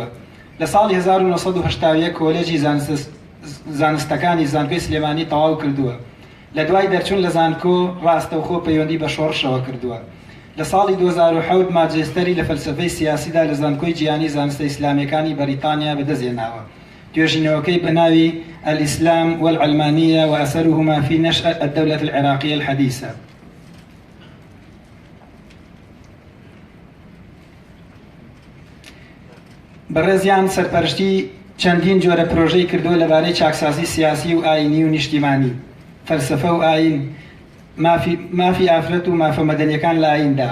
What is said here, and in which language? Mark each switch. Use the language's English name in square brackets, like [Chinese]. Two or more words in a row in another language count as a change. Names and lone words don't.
[Central Kurdish] لە ساڵی 1970 کۆلێجی زانستەکانی زانکۆی سلێمانی تەواو کردووە. لە دوای دەرچوون لە زانکۆ ڕاستەوخۆ پەیوەندی بە شۆڕشەوە کردووە. لە ساڵی 2007 ماجێستەری لە فەلسەفەی سیاسیدا لە زانکۆی جیهانی زانستە ئیسلامیەکانی بەریتانیا بەدەستهێناوە. توێژینەوەکەی بەناوی الإسلام والعلمانية وأثرهما في نشأة الدولة العراقية الحديثة. بەڕێزیان سەرپەرشتی چەندین جۆرە پرۆژەی کردووە لەبارەی چاکسازی سیاسی و ئاینی و نیشتیمانی، فەلسەفە و ئاین، مافی ئافرەت و مافە مەدەنیەکان لە ئایندا،